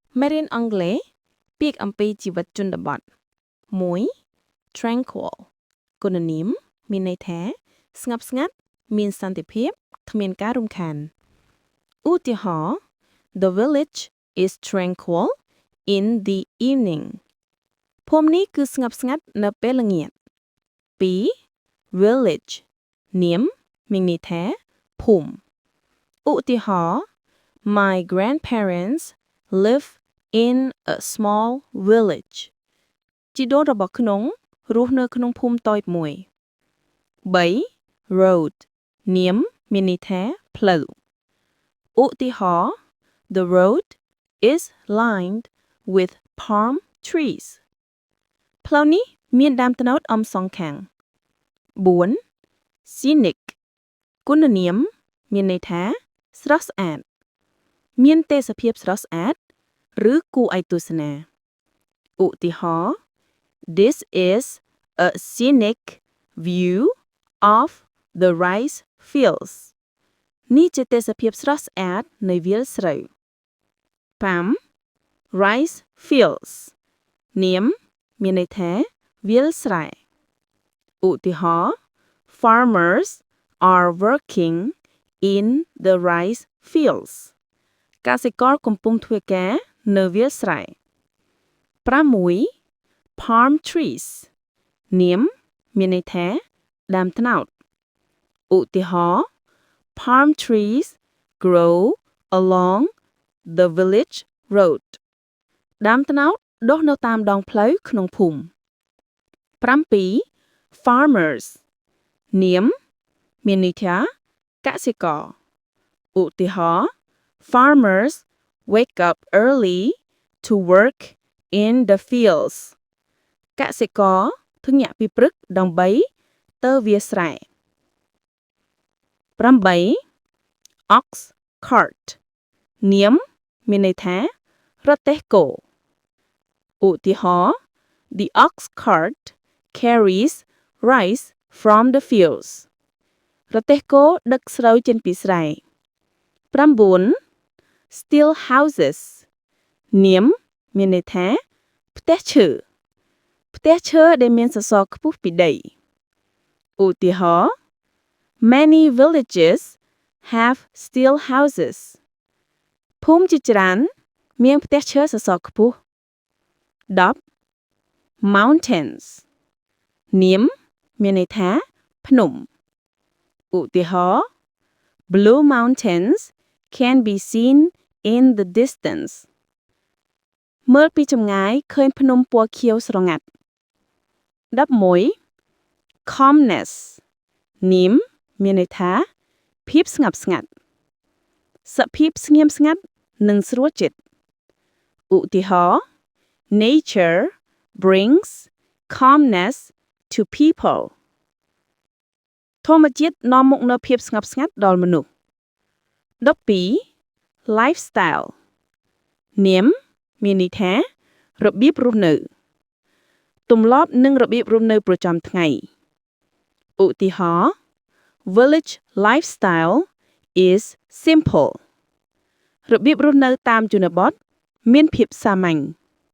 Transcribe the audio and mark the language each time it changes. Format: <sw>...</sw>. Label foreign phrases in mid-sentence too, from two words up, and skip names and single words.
<km>មេរៀនអង់គ្លេសពាក្យអំពីជីវិតជនបទ 1. Tranquil គុណនាមមានន័យថាស្ងប់ស្ងាត់មានសន្តិភាពគ្មានការរំខានឧទាហរណ៍</km> <en>The village is tranquil in the evening</en> <km>ភូមិនេះគឺស្ងប់ស្ងាត់នៅពេលល្ងាច 2. Village នាមមានន័យថាភូមិឧទាហរណ៍</km> <en>My grandparents live in a small village</en> <km>ជីដូនរបស់ខ្ញុំរស់នៅក្នុងភូមិតូចមួយ 3. Road នាមមានន័យថាផ្លូវឧទាហរណ៍</km> <en>The road is lined with palm trees</en> <km>ផ្លូវនេះមានដើមត្នោតអមសងខាង 4. Scenic គុណនាមមានន័យថាស្រស់ស្អាតមានទេសភាពស្រស់ស្អាតឬគួរឲ្យទស្សនាឧទាហរណ៍</km> <en>This is a scenic view of the rice fields</en> <km>នេះជាទេសភាពស្រស់ស្អាតនៃវាលស្រូវ 5.</km> <en>Rice fields</en> <km>នាមមានន័យថាវាលស្រែឧទាហរណ៍</km> <en>Farmers are working in the rice fields</en> <km>កសិករកំពុងធ្វើការនៅវាលស្រែ 6.</km> <en>Palm trees</en> <km>នាមមានន័យថាដើមត្នោតឧទាហរណ៍</km> <en>Palm trees grow along the village road</en> <km>ដើមត្នោតដុះនៅតាមដងផ្លូវក្នុងភូមិ 7. Farmers នាមមានន័យថាកសិករឧទាហរណ៍</km> <en>Farmers wake up early to work in the fields</en> <km>កសិករធុញញាក់ពីព្រឹកដើម្បីទៅវាលស្រែ 8.</km> <en>Ox cart</en> <km>នាមមានន័យថារទេះគោឧទាហរណ៍</km> <en>The ox cart carries rice from the fields</en> <km>រទេះគោដឹកស្រូវចេញពីស្រែ 9.</km> <en>Steel houses</en> <km>នាមមានន័យថាផ្ទះឈើដែលមានសសរខ្ពស់ពីដីឧទាហរណ៍</km> <en>Many villages have steel houses</en> <km>ភូមិជាច្រើនមានផ្ទះឈើសសរខ្ពស់ 10. Mountains នាមមានន័យថាភ្នំឧទាហរណ៍</km> <en>Blue mountains can be seen in the distance</en> <km>មើលពីចម្ងាយឃើញភ្នំពណ៌ខៀវស្រងាត់ 11. Calmness នាមមានន័យថាភាពស្ងប់ស្ងាត់សភាពស្ងៀមស្ងាត់និងស្រួលចិត្តឧទាហរណ៍</km> <en>Nature brings calmness to people</en> <km>ធម្មជាតិនាំមកនូវភាពស្ងប់ស្ងាត់ដល់មនុស្ស 12. Lifestyle នាមមានន័យថារបៀបរស់នៅទម្លាប់និងរបៀបរស់នៅប្រចាំថ្ងៃឧទាហរណ៍</km> <en>Village lifestyle is simple</en> <km>របៀបរស់នៅតាមជនបទមានភាពសាមញ្ញ</km>